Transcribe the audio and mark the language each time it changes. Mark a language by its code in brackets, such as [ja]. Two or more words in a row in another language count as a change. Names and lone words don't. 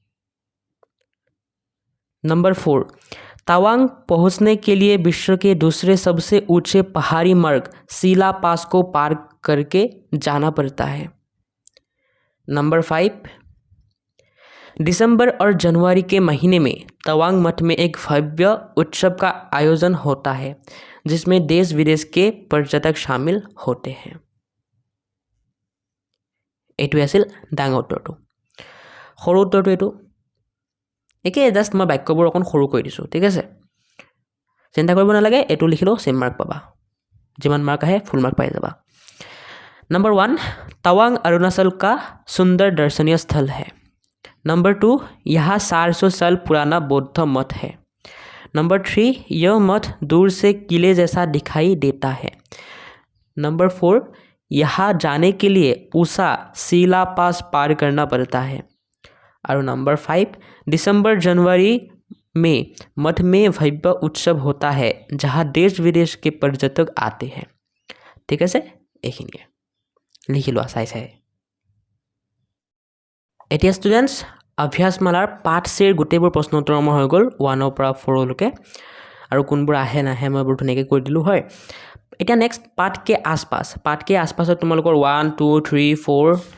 [hi] नंबर 4 तवांग पहुंचने के लिए विश्व के दूसरे सबसे ऊंचे पहाड़ी मार्ग सीला पास को पार करके जाना पड़ता है नंबर 5 दिसंबर और जनवरी के महीने में तवांग मठ में एक भव्य उत्सव का आयोजन होता है जिसमें देश विदेश के पर्यटक शामिल होते हैं [as] এইটোৱে আছিল ডাঙৰ উত্তৰটো সৰু উত্তৰটো এইটো একে জাষ্ট মই বাক্যবোৰ অকণ সৰু কৰি দিছোঁ ঠিক আছে চিন্তা কৰিব নালাগে এইটো লিখিলেও [en] same mark [as] পাবা যিমান মাৰ্ক আহে ফুল মাৰ্ক পাই যাবা [hi] नंबर 1 तवांग अरुणाचल का सुंदर दर्शनीय स्थल है नंबर 2 यहाँ 400 साल पुराना बौद्ध मठ है नंबर 3 यह मठ दूर से किले जैसा दिखाई देता है नंबर 4 यहाँ जाने के लिए ऊषा सीला पास पार करना पड़ता है और नंबर 5 दिसंबर जनवरी में मठ में भव्य उत्सव होता है जहाँ देश विदेश के पर्यटक आते हैं ठीक है [as] এইখিনিয়ে লিখি লোৱা চাই এতিয়া ষ্টুডেণ্টছ অভ্যাসমালাৰ পাঠ চিৰ গোটেইবোৰ প্ৰশ্ন উত্তৰ আমাৰ হৈ গ'ল 1 পৰা 4 লৈকে আৰু কোনবোৰ আহে নাহে মই বৰ ধুনীয়াকৈ কৈ দিলোঁ হয় এতিয়া নেক্সট পাঠ কে আছপাছত তোমালোকৰ 1 2 3 4